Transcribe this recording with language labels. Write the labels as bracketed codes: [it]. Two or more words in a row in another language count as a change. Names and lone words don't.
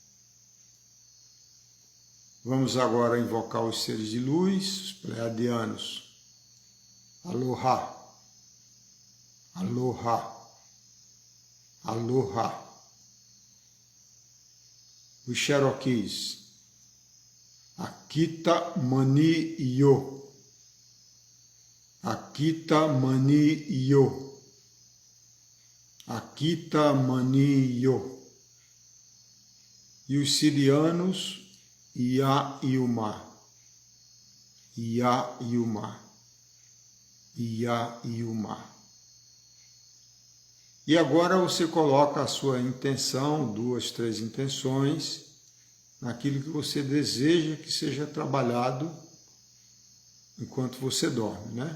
[pt] Vamos agora invocar os seres de luz, os pleiadianos. [haw] Aloha, aloha, aloha. [pt] Os Cherokees. Akita Mani Yo. Akita Mani Yo. Akita Mani Yo. E os sirianos, Ia Yuma, Ia Yuma, Ia Yuma. E agora você coloca a sua intenção, 2, 3 intenções, naquilo que você deseja que seja trabalhado enquanto você dorme, né?